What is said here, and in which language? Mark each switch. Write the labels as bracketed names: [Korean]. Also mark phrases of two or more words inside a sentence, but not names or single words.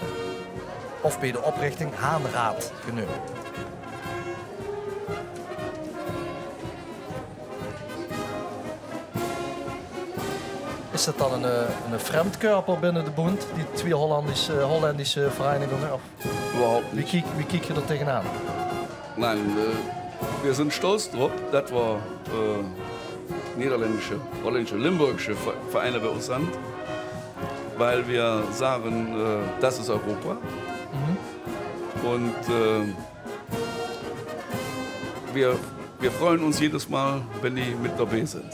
[Dutch] Of bij de oprichting Haanraad genoemd. Is dat dan een vreemdkörper binnen de bond, die twee Hollandische verenigingen? Of [German] Überhaupt nicht. [Dutch] wie kijk je er tegenaan? [German] Nein, wir sind stolz drauf, dass wir niederländische, holländische, limburgische Vereine bei uns sind, weil wir sagen, das ist Europa. Und wir freuen uns jedes Mal, wenn die mit dabei sind.